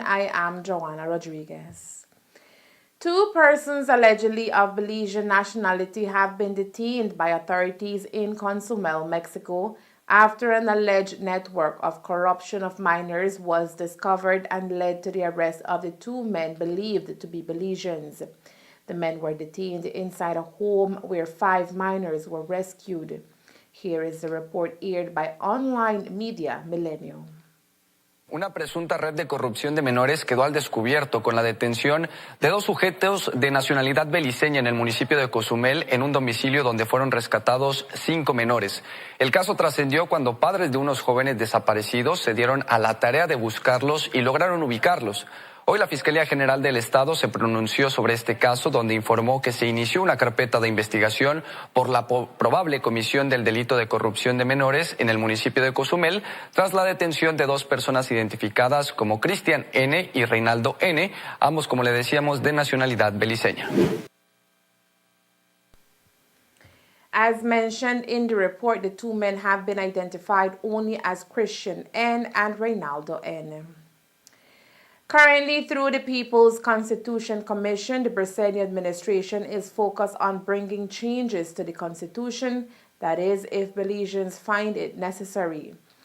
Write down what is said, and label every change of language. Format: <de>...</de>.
<en>I am Joanna Rodriguez. 2 persons allegedly of Belizean nationality have been detained by authorities in Cozumel, Mexico, after an alleged network of corruption of minors was discovered and led to the arrest of the 2 men believed to be Belizeans. The men were detained inside a home where 5 minors were rescued. Here is the report aired by online media Milenio.</en> <es>Una presunta red de corrupción de menores quedó al descubierto con la detención de 2 sujetos de nacionalidad beliceña en el municipio de Cozumel en un domicilio donde fueron rescatados 5 menores. El caso trascendió cuando padres de unos jóvenes desaparecidos se dieron a la tarea de buscarlos y lograron ubicarlos. Hoy la Fiscalía General del Estado se pronunció sobre este caso, donde informó que se inició una carpeta de investigación por la probable comisión del delito de corrupción de menores en el municipio de Cozumel, tras la detención de 2 personas identificadas como Cristian N. y Reinaldo N., ambos, como le decíamos, de nacionalidad beliceña.</es> <en>As mentioned in the report, the 2 men have been identified only as Christian N. and Reinaldo N. Currently, through the People's Constitution Commission, the Brazilian administration is focused on bringing changes to the Constitution, that is, if Belizeans find it necessary.</en>